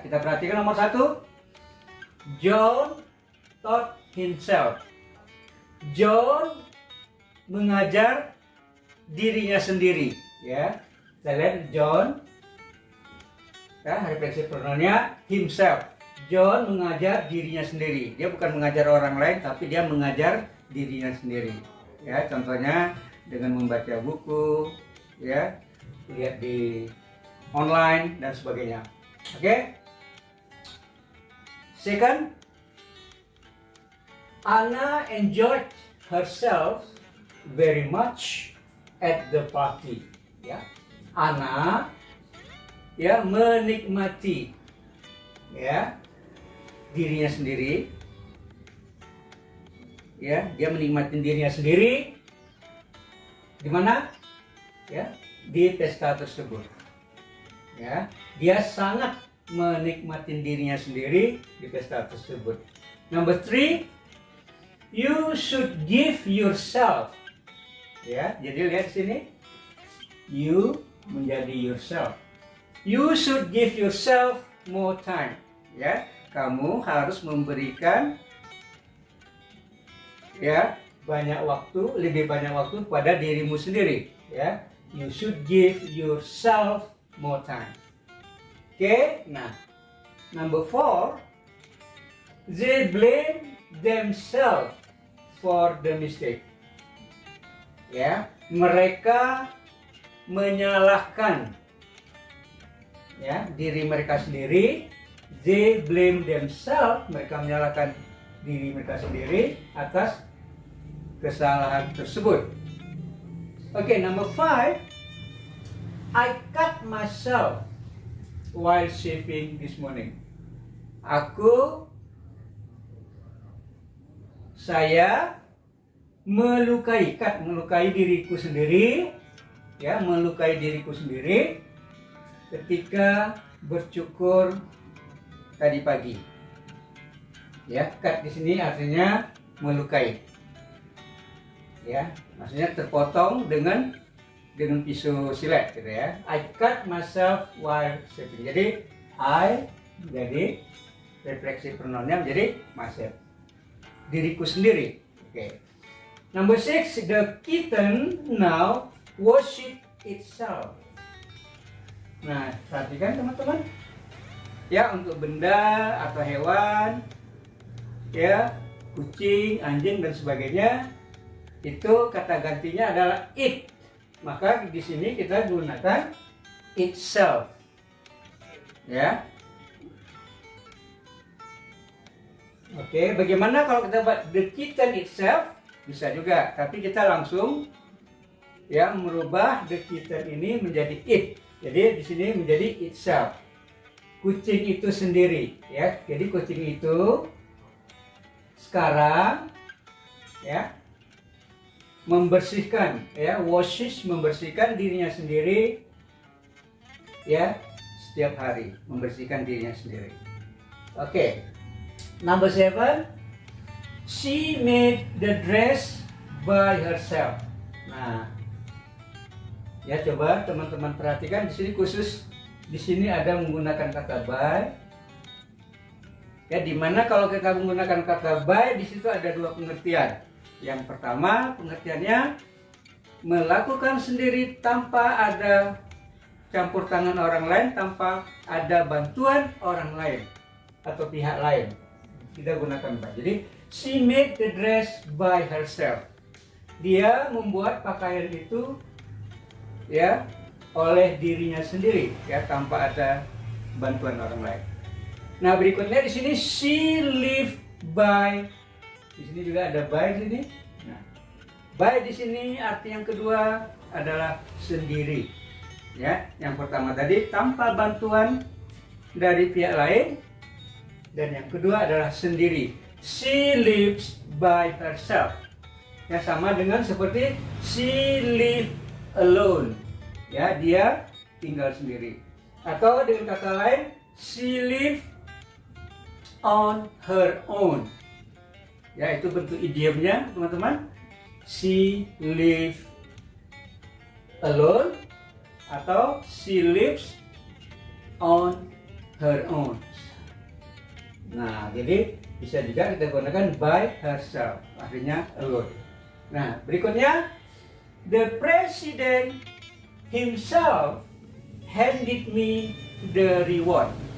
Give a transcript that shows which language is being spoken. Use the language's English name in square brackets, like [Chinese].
[Indonesian] Kita perhatikan nomor 1, [English] John taught himself. [Indonesian] John mengajar dirinya sendiri, ya. Kita lihat John, ya, refleksi pronounnya himself. John mengajar dirinya sendiri. Dia bukan mengajar orang lain, tapi dia mengajar dirinya sendiri, ya. Contohnya dengan membaca buku, ya, lihat di online dan sebagainya. Oke. [English] Second, Anna enjoyed herself very much at the party, ya. [Indonesian] Anna, ya, menikmati, ya, dirinya sendiri, ya, dia menikmati dirinya sendiri di mana, ya, di pesta tersebut, ya. Dia sangat menikmati dirinya sendiri di pesta tersebut. [English] Number 3, you should give yourself, ya. [Indonesian] Jadi lihat sini, you menjadi yourself. [English] You should give yourself more time, ya. [Indonesian] Kamu harus memberikan, ya, lebih banyak waktu pada dirimu sendiri, ya. [English] You should give yourself more time. Oke, nah, number 4, they blame themselves for the mistake. [Indonesian] Ya, mereka menyalahkan, ya, diri mereka sendiri. [English] They blame themselves, [Indonesian] mereka menyalahkan diri mereka sendiri atas kesalahan tersebut. [English] Oke, number 5, I cut myself while shaving this morning. [Indonesian] Saya melukai diriku sendiri, ya, melukai diriku sendiri ketika bercukur tadi pagi. Ya, cut di sini artinya melukai. Ya, maksudnya terpotong dengan pisau silet gitu ya. [English] I cut myself while sleeping. [Indonesian] Jadi I jadi refleksi pronounnya menjadi myself. Diriku sendiri. Oke. [English] Number 6, the kitten now worship itself. [Indonesian] Nah, perhatikan teman-teman. Ya, untuk benda atau hewan, ya, kucing, anjing dan sebagainya, itu kata gantinya adalah it. Maka di sini kita gunakan itself. Ya. Oke, bagaimana kalau kita buat [English] the kitten itself? [Indonesian] Bisa juga, tapi kita langsung ya merubah the kitten ini menjadi it. Jadi di sini menjadi itself. Kucing itu sendiri, ya. Jadi kucing itu sekarang ya membersihkan, ya, washes, membersihkan dirinya sendiri, ya, setiap hari membersihkan dirinya sendiri. Oke. [English] Number 7, she made the dress by herself. [Indonesian] Nah, ya, coba teman-teman perhatikan di sini khusus di sini ada menggunakan kata by. Ya, dimana kalau kita menggunakan kata by di situ ada dua pengertian. Yang pertama pengertiannya melakukan sendiri tanpa ada campur tangan orang lain, tanpa ada bantuan orang lain atau pihak lain. Kita gunakan by. [English] Jadi she made the dress by herself. [Indonesian] Dia membuat pakaian itu ya oleh dirinya sendiri, ya, tanpa ada bantuan orang lain. Nah, berikutnya di sini [English] she lived by. [Indonesian] Di sini juga ada by di sini. Nah, by di sini arti yang kedua adalah sendiri. Ya, yang pertama tadi tanpa bantuan dari pihak lain, dan yang kedua adalah sendiri. [English] She lives by herself. [Indonesian] Ya, sama dengan seperti [English] she live alone. [Indonesian] Ya, dia tinggal sendiri. Atau dengan kata lain, [English] she live on her own. [Indonesian] Ya, itu bentuk idiomnya, teman-teman. [English] She live alone atau she lives on her own. [Indonesian] Nah, jadi bisa juga kita gunakan [English] by herself, [Indonesian] artinya alone. Nah, berikutnya, [English] the president himself handed me the reward.